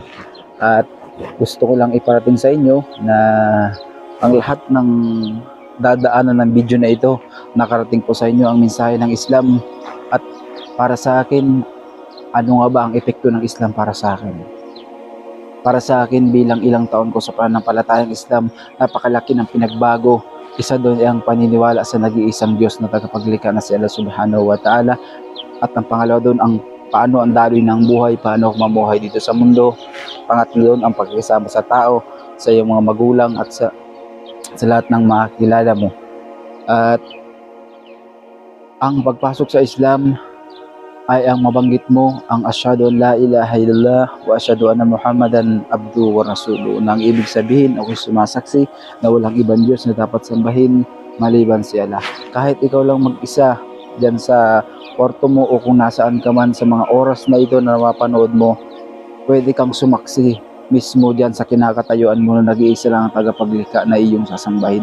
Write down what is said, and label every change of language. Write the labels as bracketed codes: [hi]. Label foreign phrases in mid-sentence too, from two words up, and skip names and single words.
[tl] At gusto ko lang iparating sa inyo na ang lahat ng dadaanan ng video na ito, nakarating po sa inyo ang mensahe ng Islam. At para sa akin, ano nga ba ang epekto ng Islam para sa akin? Para sa akin, bilang ilang taon ko sa pananampalatayang Islam, napakalaki ng pinagbago. Isa doon ay ang paniniwala sa nag-iisang Diyos na tagapaglikha na si Allah [ar] سبحانه وتعالى. [tl] At ang pangalawa doon, ang paano ang daloy ng buhay, paano ako mamuhay dito sa mundo. Pangatlo doon, ang pagkikisama sa tao, sa iyong mga magulang at sa lahat ng mga kilala mo. At ang pagpasok sa Islam ay ang mabanggit mo ang [ar] أشهد أن لا إله إلا الله وأشهد أن محمدا عبده ورسوله. [tl] Nang ibig sabihin, ako sumasaksi na walang ibang Diyos na dapat sambahin maliban si Allah. Kahit ikaw lang mag-isa dyan sa kwarto mo o kung nasaan ka man sa mga oras na ito na mapanood mo, pwede kang sumaksi mismo dyan sa kinakatayuan mo na nag-iisa lang ang tagapaglikha na iyong sasambahin.